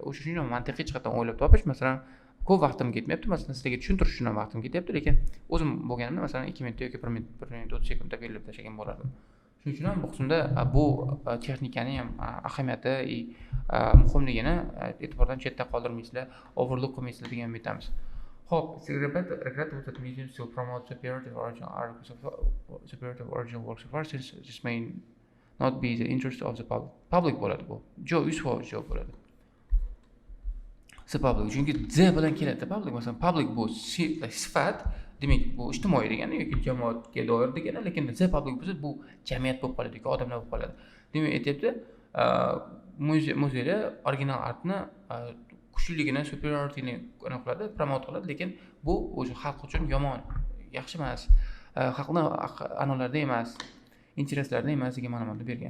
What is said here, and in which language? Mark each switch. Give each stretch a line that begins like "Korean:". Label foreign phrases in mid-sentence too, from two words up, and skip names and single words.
Uzbek: O'shuning uchun mantiqiy jihatdan o'ylab topish, masalan, ko'p vaqtim ketmayapti, masalan, sizlarga tushuntirish uchun ham vaqtim ketyapti, lekin o'zim bo'lganimda masalan 2 minut yoki 1 minut 30 sekundda belgilab tashlagan bo'lardim. Shuning uchun ham bu qismda bu texnikaning ham ahamiyati, muhimligini e'tibordan chetda qoldirmaysizlar, overlook qilmaysizlar degan umidamiz. Ho'p,
English: regret that museums still promote superiority of original works of art since this may not be the interest of the public
Uzbek: bo'ladi bu. 100% javob bo'ladi.
English: The public,
Uzbek: chunki the bilan keladi. Public masalan, public bu sifat, demak bu ijtimoiy degani yoki jamoatga doir degani, lekin
English: the public
Uzbek: bo'lsa bu jamiyat bo'lib qoladi yoki odamlar bo'lib qoladi. Demak, aytyapti, muzeyda original artni kuchliligini, superiorityni qiladi, promote qiladi, lekin bu o'zi xalq uchun yomon, yaxshi emas. Xalqning an'analarida emas, intereslarida emas degan ma'lumotni bergan.